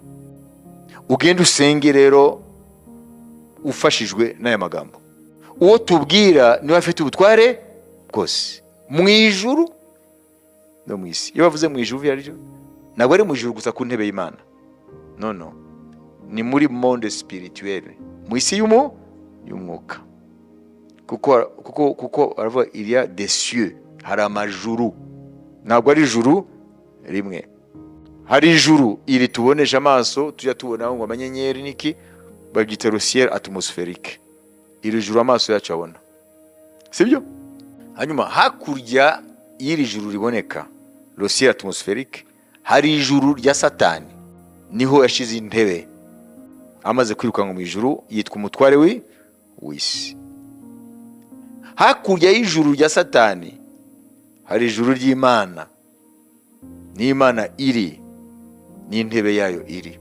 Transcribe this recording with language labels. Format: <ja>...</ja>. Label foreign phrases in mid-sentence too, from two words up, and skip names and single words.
<rw>Ugenda usenge rero ufashijwe n'aya magambo, uwo tubwira niwe afite ubutware bwose mu ijuru no mu isi. Iyo bavuze mu ijuru yaryo ntabwo ari mu ijuru gusa ku ntebe y'Imana, no, ni muri</rw> <fr>monde spirituel,</fr> <rw>mu isi y'umwuka. kuko aravuga</rw> <fr>il y a des cieux,</fr> <rw>hari amajuru, ntabwo ari ijuru rimwe. Hari ijuru iri tubonesha amaso tujya tubona ngo amanyenyeri niki babyita</rw> <fr>le ciel atmosphérique,</fr> <rw>iri juru amaso yacu abona, sibyo? Hanyuma hakurya y'iri juru riboneka</rw> <fr>le ciel atmosphérique</fr> <rw>hari ijuru rya Satani, niho yashize intebe amaze kwirukanka mu ijuru, yitwa umutware w'isi. Hakurya y'ijuru rya Satani hari ijuru ry'Imana, n'Imana iri n'intebe yayo iri.</rw>